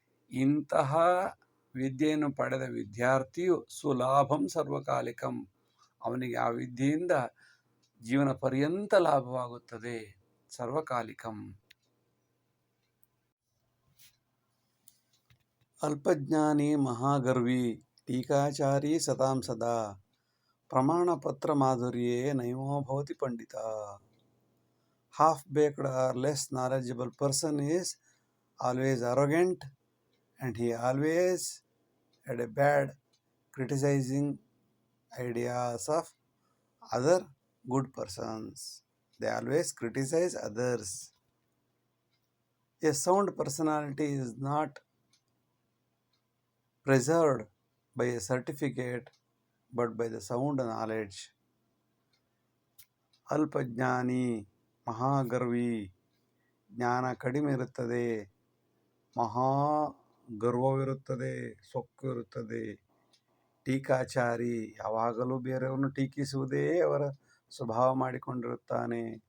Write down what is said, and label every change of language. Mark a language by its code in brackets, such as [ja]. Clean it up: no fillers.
[kn] ಇಂತಹ ವಿದ್ಯೆಯನ್ನು ಪಡೆದ ವಿದ್ಯಾರ್ಥಿಯು [sa] ಸುಲಾಭಂ ಸರ್ವಕಾಲಿಕಂ, [kn] ಅವನಿಗೆ ಆ ವಿದ್ಯೆಯಿಂದ ಜೀವನ ಪರ್ಯಂತ ಲಾಭವಾಗುತ್ತದೆ. [sa] ಸರ್ವಕಾಲಿಕಂ. ಅಲ್ಪಜ್ಞಾನಿ ಮಹಾಗರ್ವಿ ಟೀಕಾಚಾರಿ ಸತಾಂ ಸದಾ ಪ್ರಮಾಣಪತ್ರ ಮಾಧುರ್ಯೇ ನೈವೋ ಭವತಿ ಪಂಡಿತ. [en] Half-baked or less knowledgeable person is always arrogant and he always had a bad criticizing ideas of other good persons. They always criticize others. A sound personality is not preserved by a certificate but by the sound knowledge. [sa] ಅಲ್ಪಜ್ಞಾನಿ ಮಹಾಗರ್ವಿ [kn] ಜ್ಞಾನ ಕಡಿಮೆ ಇರುತ್ತದೆ, ಮಹಾ ಗರ್ವವಿರುತ್ತದೆ, ಸೊಕ್ಕು ಇರುತ್ತದೆ. ಟೀಕಾಚಾರಿ ಯಾವಾಗಲೂ ಬೇರೆಯವ್ರನ್ನು ಟೀಕಿಸುವುದೇ ಅವರ ಸ್ವಭಾವ ಮಾಡಿಕೊಂಡಿರುತ್ತಾನೆ.